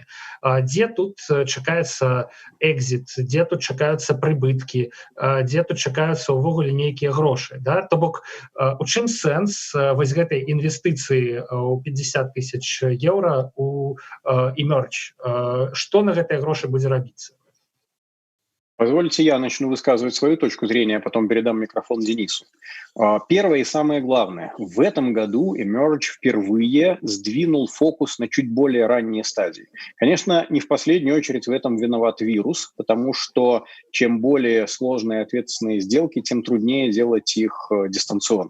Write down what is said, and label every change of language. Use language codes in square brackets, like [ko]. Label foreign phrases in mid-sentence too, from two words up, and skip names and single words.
[be] Дзе тут чакаецца экзіт, дзе тут чакаюцца прыбыткі, дзе тут чакаюцца ўвогуле нейкія грошы. Да? То бок, у чым сэнс вось гэтай інвестыцыі ў 50 000 еўра у Emerge? Што на гэтыя грошы будзе рабіцца? [ru] Позвольте, я начну высказывать свою точку зрения, а потом передам микрофон Денису. Первое и самое главное. В этом году Emerge впервые сдвинул фокус на чуть более ранние стадии. Конечно, не в последнюю очередь в этом виноват вирус, потому что чем более сложные и ответственные сделки, тем труднее делать их дистанционно.